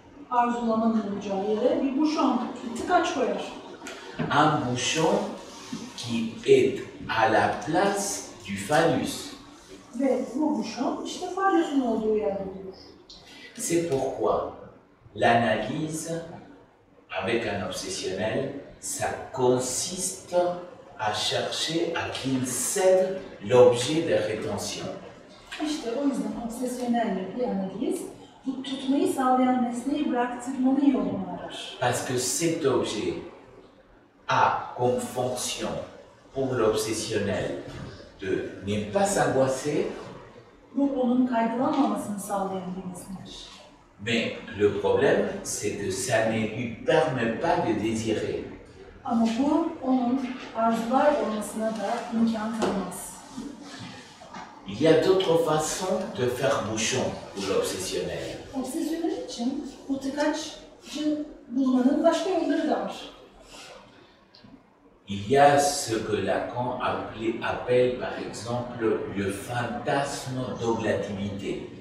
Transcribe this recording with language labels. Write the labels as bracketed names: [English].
[Turkish] Arzulamanın olacağı yere bir buşon, bir tıkaç koyar. [French] Un bouchon qui est à la place du phallus. [Turkish] Ve bu buşon işte falyusun olduğu yerde durur. [French] C'est pourquoi l'analyse avec un obsessionnel, ça consiste à chercher à qu'il cède l'objet de rétention. [Turkish] İşte o yüzden obsesyonelle bir analiz, bu tutmayı sağlayan nesneyi bıraktırmanın yolunu arar. [French] Parce que cet objet a comme fonction pour l'obsessionnel de ne pas s'angoisser, [Turkish] Bu onun kaygılanmamasını sağlayan bir nesnedir. [French] mais le problème, c'est que ça ne lui permet pas de désirer. [Turkish] Ama bu onun arzular olmasına da imkan tanımaz. [French] Il y a d'autres façons de faire bouchon pour l'obsessionnel. [Turkish] Obsesyonel için bu tıkaççı bulmanın başka yolları da var. [French] Il y a ce que Lacan appelle par exemple le fantasme d'oblativité.